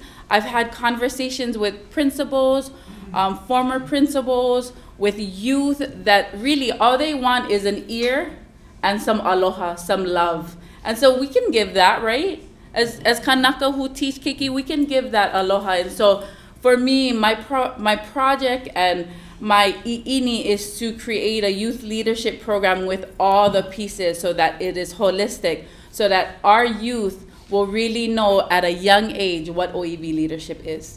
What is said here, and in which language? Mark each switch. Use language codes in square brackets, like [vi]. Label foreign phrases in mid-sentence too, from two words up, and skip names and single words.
[en] I've had conversations with principals, former principals, with youth that really all they want is an ear and some aloha, some love. And so we can give that, right? As Kanaka who teach Kiki, we can give that aloha. And so for me, my project and my ʻīʻini is to create a youth leadership program with all the pieces so that it is holistic, so that our youth will really know at a young age what OEB leadership is.